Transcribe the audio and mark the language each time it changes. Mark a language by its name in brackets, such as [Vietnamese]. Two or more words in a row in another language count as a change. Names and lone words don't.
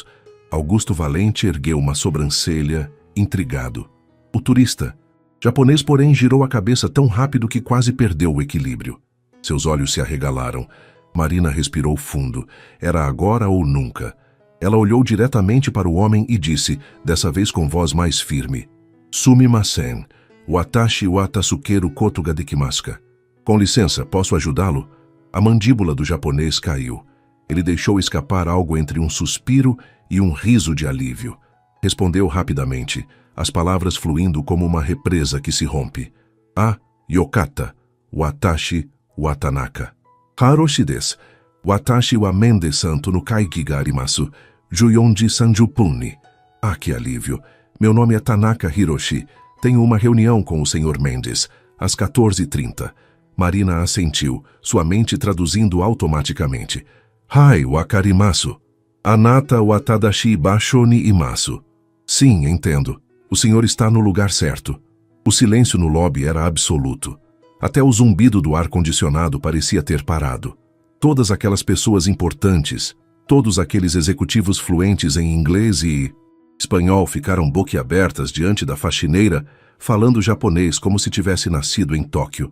[Portuguese] Augusto Valente ergueu uma sobrancelha, intrigado. O turista, japonês, porém, girou a cabeça tão rápido que quase perdeu o equilíbrio. Seus olhos se arregalaram. Marina respirou fundo. Era agora ou nunca. Ela olhou diretamente para o homem e disse, dessa vez com voz mais firme: [Japanese] すみません、私は助けることができますか? [Portuguese] Com licença, posso ajudá-lo? A mandíbula do japonês caiu. Ele deixou escapar algo entre um suspiro e um riso de alívio. Respondeu rapidamente, as palavras fluindo como uma represa que se rompe. [Japanese] よかった、私は田中. ハロシです. 私はメンデスさんとの会議があります. [Portuguese] Juyonji Sanjupuni. Que alívio. Meu nome é Tanaka Hiroshi. Tenho uma reunião com o Sr. Mendes, às 14h30. Marina assentiu, sua mente traduzindo automaticamente. [Japanese] はい、わかります。あなたは正し場所にいます. [Portuguese] Sim, entendo. O senhor está no lugar certo. O silêncio no lobby era absoluto. Até o zumbido do ar-condicionado parecia ter parado. Todas aquelas pessoas importantes, todos aqueles executivos fluentes em inglês e espanhol ficaram boquiabertas diante da faxineira, falando japonês como se tivesse nascido em Tóquio.